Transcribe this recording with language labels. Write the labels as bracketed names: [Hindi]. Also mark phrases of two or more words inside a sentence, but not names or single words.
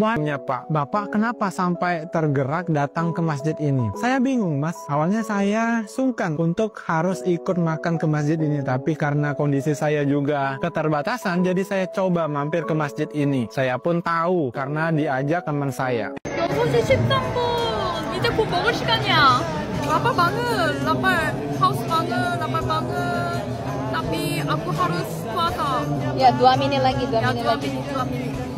[Indonesian] Mohonnya Pak, Bapak kenapa sampai tergerak datang ke masjid ini? Saya bingung mas, awalnya saya sungkan untuk harus ikut makan ke masjid ini, tapi karena kondisi saya juga keterbatasan, jadi saya coba mampir ke masjid ini. Saya pun tahu karena diajak teman saya. [Korean] 6시 13분, 이제 곧 먹을 시간이야. [Indonesian] lapar banget, lapar, haus banget, lapar banget. Tapi aku harus puasa. Ya, 2 menit lagi, 2 menit lagi. 2 menit.